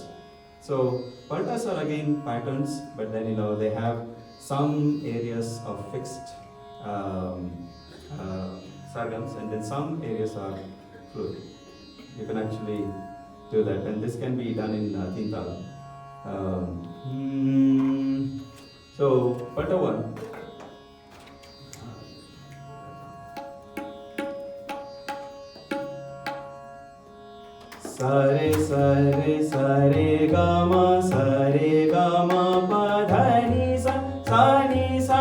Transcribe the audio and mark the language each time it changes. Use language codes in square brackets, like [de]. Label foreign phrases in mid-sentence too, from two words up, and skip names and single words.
[en] So paltas are again patterns, but then they have some areas of fixed sargams, and then some areas are fluid. You can actually do that, and this can be done in Tintal. So palta 1. [hi] Sare sare sare gama pa dha ni sa ni